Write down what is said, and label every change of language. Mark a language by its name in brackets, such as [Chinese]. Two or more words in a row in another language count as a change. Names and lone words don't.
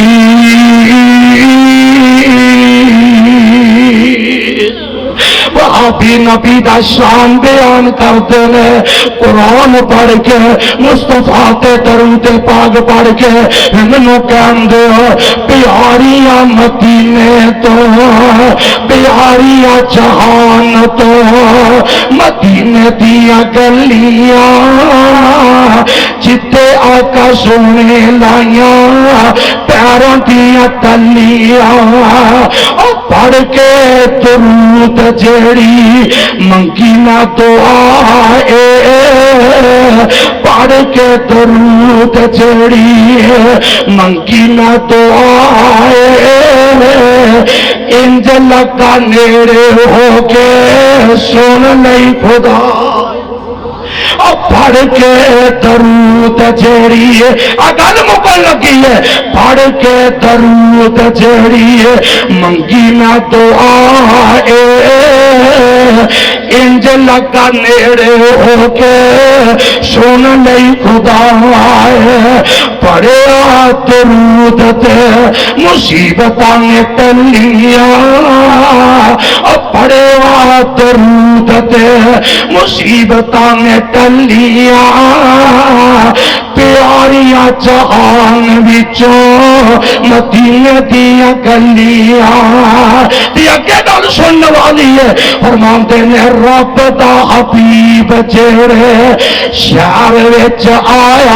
[Punjabi] وہاں بھی نبی دا شان بیان کرتے ہیں، قرآن پڑھ کے مصطفیٰ تے درود پاک پڑھ کے انہوں کہندے ہو پیاریاں مدینے تو پیاریاں جہان تو مدینے دیا گلیاں جتے آقا سونے لائیاں پیروں دیا تلیاں، اور پڑھ کے درود جیڑی منگی نہ دعا پڑھ کے درود جیڑی منگی نہ دعا انج لگا نیڑے ہو کے سن نہیں خدا، پڑھ کے درود جیڑی گل مکن لگی ہے، پڑھ کے درود جیڑی منگی نہ دعا انج لگا نیڑے ہو کے سن نہیں خدا، پڑھیا درود تے مصیبتاں ٹلیاں پڑھے درود تے مصیبتاں ٹلیاں پیاریاں جہان وچوں مدینے دیاں گلیاں تے اگے گل سنن والی ہے فرماندے نے رب دا حبیب جڑے شہر وچ آیا